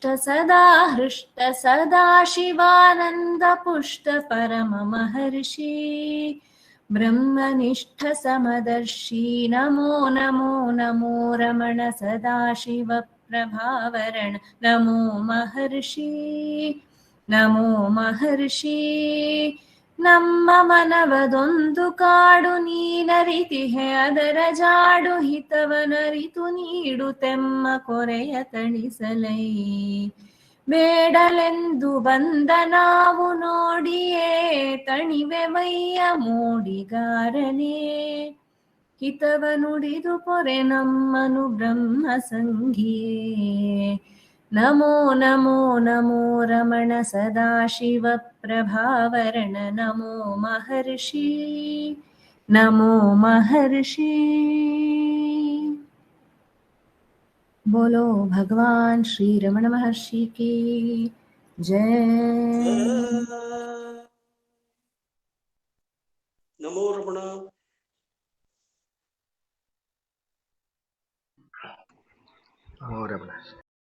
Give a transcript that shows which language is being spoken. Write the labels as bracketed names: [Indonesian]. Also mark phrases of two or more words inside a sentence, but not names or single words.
[Sanskrit] सदा हृष्ट सदा शिवानंद पुष्ट परम महर्षि ब्रह्मनिष्ठ समदर्शी नमो नमो नमो रमण सदाशिव प्रभावरण नमो महर्षि नमो महर्षि [Kannada] ನಮ್ಮ ಮನವದೊಂದು ಕಾಡು ನೀನರಿತಿಹೆ ಅದರ ಜಾಡು ಹಿತವನರಿತು ನೀಡು ತೆಮ್ಮ ಕೊರೆಯ ತಣಿಸಲೈ ಬೇಡಲೆಂದು ಬಂದ ನಾವು ನೋಡಿಯೇ ತಣಿವೆವಯ್ಯ ಮೂಡಿಗಾರನೇ ಹಿತವ ನುಡಿದು ಪೊರೆ ನಮ್ಮನು ಬ್ರಹ್ಮ ಸಂಘಿಯೇ [Sanskrit] ನಮೋ ನಮೋ ನಮೋ ರಮಣ ಸದಾಶಿವ ಪ್ರಭಾವರಣ ನಮೋ ಮಹರ್ಷಿ ನಮೋ ಮಹರ್ಷಿ [Hindi] बोलो भगवान श्री रमण महर्षि की जय। [Sanskrit] नमो रमण। नमो रमण।